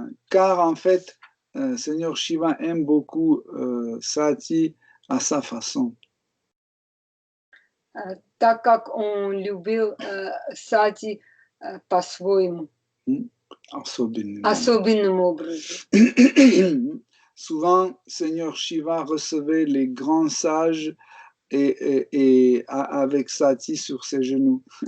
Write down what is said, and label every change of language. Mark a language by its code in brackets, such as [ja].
[fr] Car en fait, Seigneur Shiva aime beaucoup Sati à sa façon. [ru] Так как он любил Сати по-своему. Особенным образом. [fr] Souvent, Seigneur Shiva recevait les grands sages et avec Sati sur ses genoux.